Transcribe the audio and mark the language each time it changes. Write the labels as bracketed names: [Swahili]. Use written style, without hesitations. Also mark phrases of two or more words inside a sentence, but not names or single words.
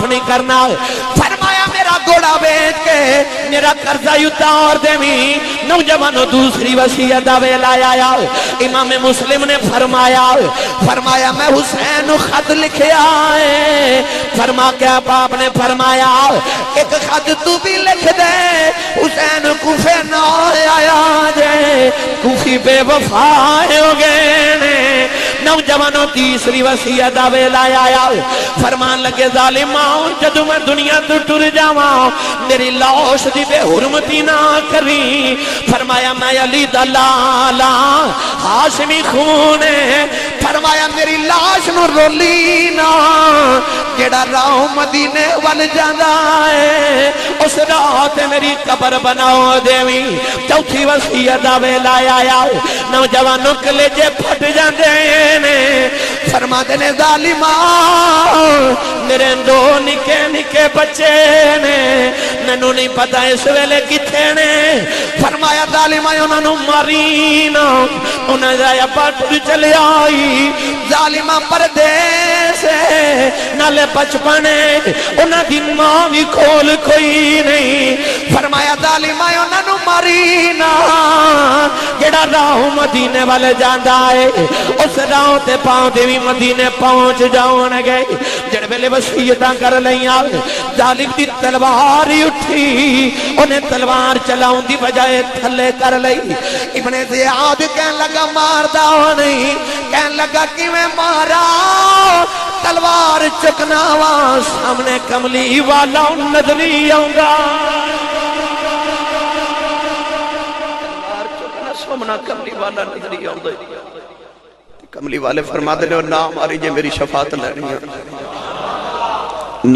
[Punjabi] نہیں کرنا فرمایا میرا گھوڑا بیچ کے میرا قرضہ اتار دے بھی نوجوانوں دوسری وصیت دا ویلا آیا امام مسلم نے فرمایا میں حسین خط لکھیا ہے فرما کے باپ نے فرمایا ایک خط تو بھی لکھ دے حسین کوفے نہ آیا جے کوفی بے وفا ہو گئے نوجوانوں تیسری وصیت دا ویلا آیا فرمان لگے ظالماں جدوں میں دنیا تو ٹر جاواں میری لاش دی بے حرمتی نہ کری فرمایا میں علی دا لالا ہاشمی خون ہے فرمایا میری لاش نو رولی نا جڑا راہ مدینے وال جاندا ہے اس راہ تے میری قبر بناؤ دیویں چوتھی وصیت دا ویلا آیا نوجوانوں کلیجے پھٹ جاندے نے فرماتے نے ظالماں میرے دو نکے نکے بچے نے مینوں نہیں پتا اس ویلے کتھے نے فرمایا ظالماں انہاں نوں ماری نا انہاں دا ابا ٹر چلے آئی ظالماں پردیس نالے بچپنے انہاں دی ماں بھی کھول کوئی نہیں فرمایا ظالماں انہاں نوں ماری نا جڑا راہ مدینے والے جاندا ہے اس راہ تے پاؤں دے وی مدینے پہنچ جاون گے جڑ ویلے وصیتاں کر لیاں ظالم دی تلوار اٹھی انہیں تلوار چلاؤں دی بجائے تھلے کر لئی ابن زیاد کہن لگا ماردا نہیں کہن لگا کہ میں مارا تلوار چکنا وا سامنے کملی والا نظری آؤں گا سامنا کملی والا نظری آؤں گا کملی والے فرما دے لو نا ماری جے میری شفاعت لینی ہے نا